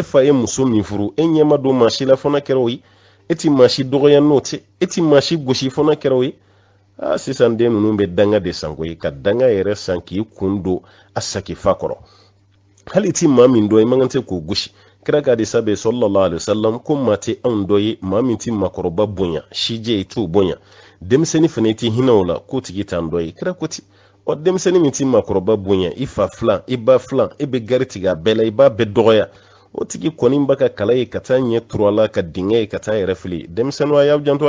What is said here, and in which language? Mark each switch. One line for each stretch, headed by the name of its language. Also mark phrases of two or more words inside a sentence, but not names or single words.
Bambara: fa ye muso min furu e ɲɛma don maa si la fana kɛra o ye e ti maa si dɔgɔya n'o tɛ e ti maa si gosi fana kɛra o ye sisan den ninnu bɛ danga de san koyi ka danga yɛrɛ san k'i kun don a saki fa kɔrɔ hali ti maa min dɔn i man kan tɛ k'o gosi kira ka hadisa bɛ
Arabic: صلى الله عليه وسلم
Bambara: ko maa tɛ anw dɔ ye maa min ti maakɔrɔba bonya sijɛ i t'o bonya denmisɛnnin fana i ti hinɛ o la k'o tigi t'an dɔ ye kira ko ten denmisɛnnin min ti maakɔrɔba bonya i fa filan i ba filan e bɛ gari tigɛ a bɛɛ la i b'a bɛɛ dɔgɔya o tigi kɔni b'a ka kala ye ka taa ɲɛ turu a la ka dingɛ ye ka taa yɛrɛ fili denmisɛnninw a y'aw janto a